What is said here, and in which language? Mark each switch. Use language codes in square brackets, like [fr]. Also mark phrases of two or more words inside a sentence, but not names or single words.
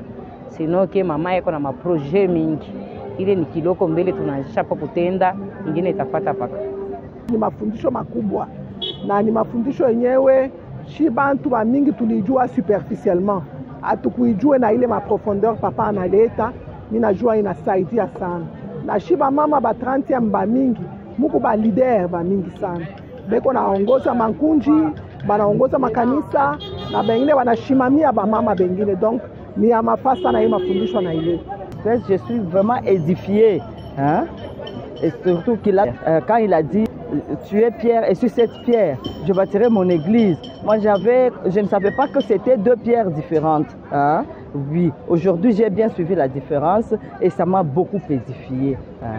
[sw] Sinoke mama yako na maprojet mingi. Ile ni kiloko mbele tunaanzisha hapo kutenda, ingine itafuata paka. Ni mafundisho makubwa na ni mafundisho yenyewe shi bantu ba mingi tulijua superficiellement. Hatukuijua na ile maprofondeur papa analeta, ninajua inasaidia sana. Na shiba mama ba 30 ba mingi muko ba leader ba mingi sana beko naongoza mankunji banaongoza makanisa na bengine wanashimamia bamama bengine, donc ni ya mafasa na hii mafundisho na ile. [fr] Je suis vraiment édifié, hein? Et surtout quand il a dit tu es pierre et sur cette pierre je bâtirai mon église. Moi je ne savais pas que c'était deux pierres différentes, hein? Oui, aujourd'hui j'ai bien suivi la différence et ça m'a beaucoup édifié, hein?